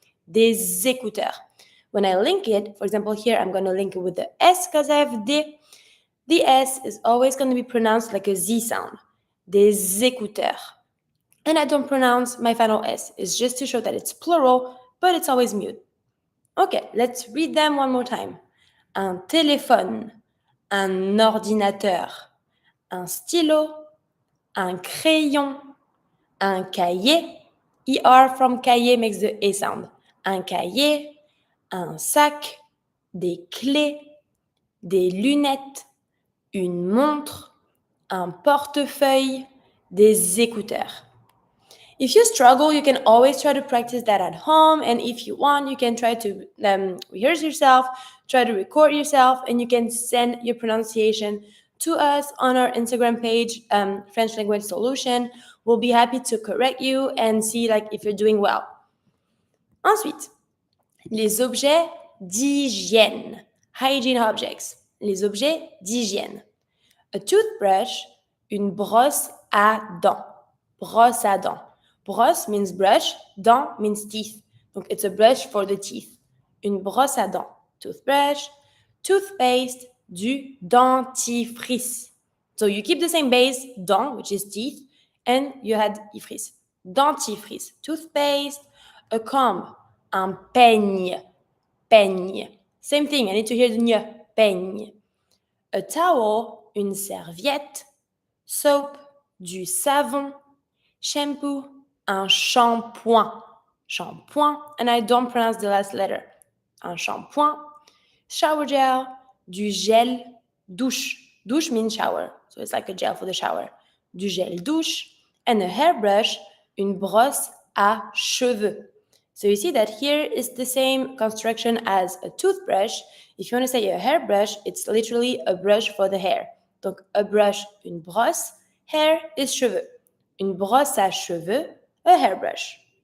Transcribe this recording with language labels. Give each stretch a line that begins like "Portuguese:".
French: Des écouteurs.
English: When I link it, for example, here I'm going to link it with the S because I have des. The S is always going to be pronounced like a Z sound.
French: Des écouteurs.
English: And I don't pronounce my final S. It's just to show that it's plural, but it's always mute. Okay, let's read them one more time.
French: Un téléphone. Un ordinateur, un stylo, un crayon, un cahier.
English: ER from cahier makes the A sound.
French: Un cahier, un sac, des clés, des lunettes, une montre, un portefeuille, des écouteurs.
English: If you struggle, you can always try to practice that at home. And if you want, you can try to rehearse yourself, try to record yourself, and you can send your pronunciation to us on our Instagram page, French Language Solution. We'll be happy to correct you and see if you're doing well.
French: Ensuite, les objets d'hygiène,
English: hygiene objects,
French: les objets d'hygiène.
English: A toothbrush,
French: une brosse à dents, brosse à dents.
English: Brosse means brush, dent means teeth. Donc, it's a brush for the teeth.
French: Une brosse à dents, toothbrush. Toothpaste, du dentifrice.
English: So you keep the same base, dent, which is teeth, and you had ifrice.
French: Dentifrice,
English: toothpaste. A comb,
French: un peigne, peigne.
English: Same thing, I need to hear the ñ, peigne. A towel,
French: une serviette. Soap, du savon. Shampoo, un shampoing.
English: Shampoing, and I don't pronounce the last letter.
French: Un shampoing.
English: Shower gel,
French: du gel douche.
English: Douche means shower, so it's like a gel for the shower.
French: Du gel douche.
English: And a hairbrush, une brosse à cheveux.
French: So you see that here is the same construction as a toothbrush. If you want to say a hairbrush, it's literally a brush for the hair.
English: Donc, a brush,
French: une brosse.
English: Hair is cheveux.
French: Une brosse à cheveux,
English: a hairbrush.